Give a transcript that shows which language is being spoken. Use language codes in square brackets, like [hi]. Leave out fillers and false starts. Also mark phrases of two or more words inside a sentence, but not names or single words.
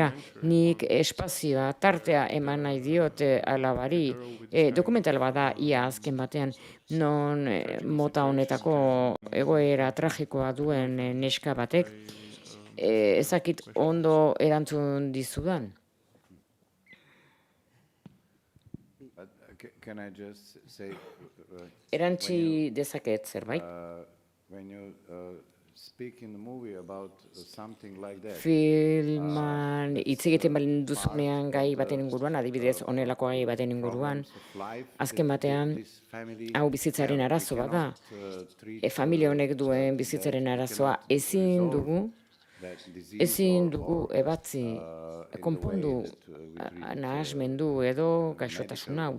[eu] Nik espazioa, tartea eman nahi diot alabari, dokumental bada ia azken batean, non mota honetako egoera tragikoa duen neska batek, ezakit ondo erantzun dizudan. [en] Can I just say, [eu] Erantzi dezaket zerbait. [en] when you speak in the movie about something like that, [eu] Filman hitz egiten balin duzunean gai baten inguruan, adibidez honelako gai baten inguruan, azken batean, hau bizitzaren arazo bat da. Familia honek duen bizitzaren arazoa ezin dugu ebatzi, konpondu, nahasmendu edo gaixotasun hau.